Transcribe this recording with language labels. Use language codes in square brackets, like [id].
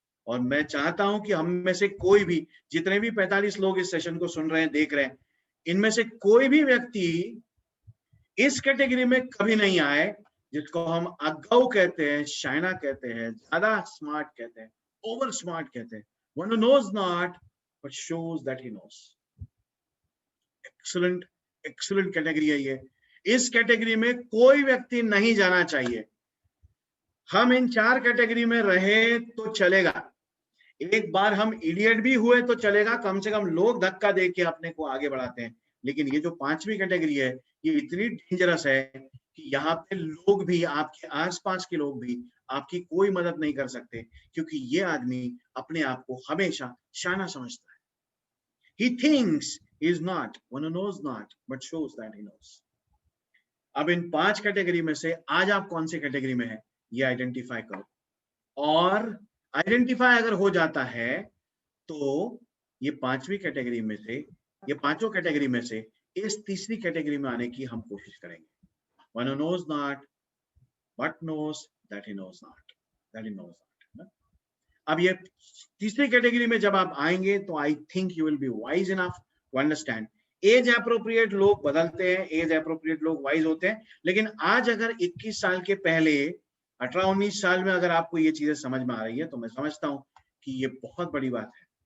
[hi] और मैं चाहता हूं कि हम में से कोई भी, जितने भी 45 लोग इस सेशन को सुन रहे हैं, देख रहे हैं, इनमें से कोई भी व्यक्ति इस कैटेगरी में कभी नहीं आए जिसको हम अगाऊ कहते हैं, शाइना कहते हैं, ज्यादा स्मार्ट कहते हैं, ओवर स्मार्ट कहते हैं। [en] One who knows not but shows that he knows. [hi] Excellent excellent category है ये। इस कैटेगरी में कोई व्यक्ति नहीं जाना चाहिए। हम इन 4 कैटेगरी में रहे तो चलेगा, एक बार हम इडियट भी हुए तो चलेगा, कम से कम लोग धक्का दे के अपने को आगे बढ़ाते हैं। लेकिन ये जो 5वीं कैटेगरी है, ये इतनी डेंजरस है कि यहाँ पे लोग भी, आपके आसपास के लोग भी आपकी कोई मदद नहीं कर सकते, क्योंकि ये आदमी अपने आप को हमेशा शाना समझता है। [en] He thinks he is not, one who knows not, but shows that he knows. [hi] अब इन 5 कैटेगरी में से आज आप कौन सी कैटेगरी में है ये आइडेंटिफाई करो, और आइडेंटिफाई अगर हो जाता है तो ये 5वीं कैटेगरी में से, ये 5 कैटेगरी में से इस तीसरी कैटेगरी में आने की हम कोशिश करेंगे। [en] One who knows not but knows that he knows not, that he knows not. [hi] अब ये तीसरी कैटेगरी में जब आप आएंगे तो [en] I think you will be wise enough to understand. [hi] Age appropriate लोग बदलते हैं, एज अप्रोप्रिएट लोग वाइज होते हैं, लेकिन आज अगर 21 साल के पहले 18-19 साल में अगर आपको ये चीजें समझ में आ रही है तो मैं समझता हूं कि ये बहुत बड़ी बात है।